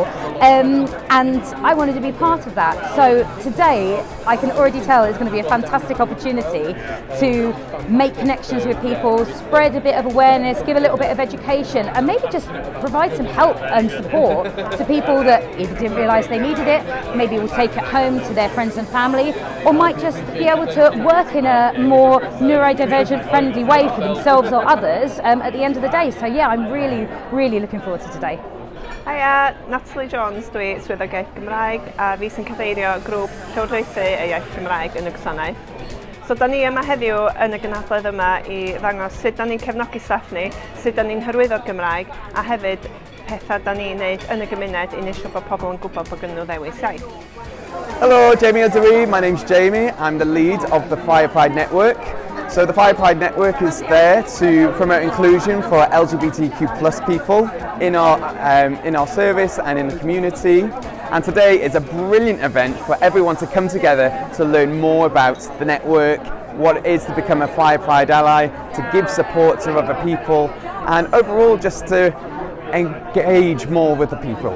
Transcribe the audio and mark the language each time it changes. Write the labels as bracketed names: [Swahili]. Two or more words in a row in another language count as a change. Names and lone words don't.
[English] And I wanted to be part of that. So today, I can already tell it's going to be a fantastic opportunity to make connections with people, spread a bit of awareness, give a little bit of education, and maybe just provide some help and support to people that either didn't realise they needed it, maybe will take it home to their friends and family, or might just be able to work in a more neurodivergent friendly way for themselves or others at the end of the day. So yeah, I'm really looking forward to today. Hiya, [Welsh] Natalie Jones dwi, swyddogaeth Gymraeg, a fi sy'n cyfeirio grŵp llywodraethu y iaith Gymraeg yn y gwasanaeth. So, da ni yma heddiw yn y gynhadledd yma i ddangos sut da ni'n cefnogi staff ni, sut da ni'n hyrwyddo'r Gymraeg, a hefyd pethau da ni'n neud yn y gymuned i wneud siŵr bod pobl yn gwybod bod gynnyn nhw ddewis iaith. [English] Hello, Jamie Adawi. My name's Jamie. I'm the lead of the Fire Pride Network. So the Fire Pride Network is there to promote inclusion for LGBTQ+ people in our service and in the community. And today is a brilliant event for everyone to come together to learn more about the network, what it is to become a Fire Pride ally, to give support to other people, and overall just to engage more with the people.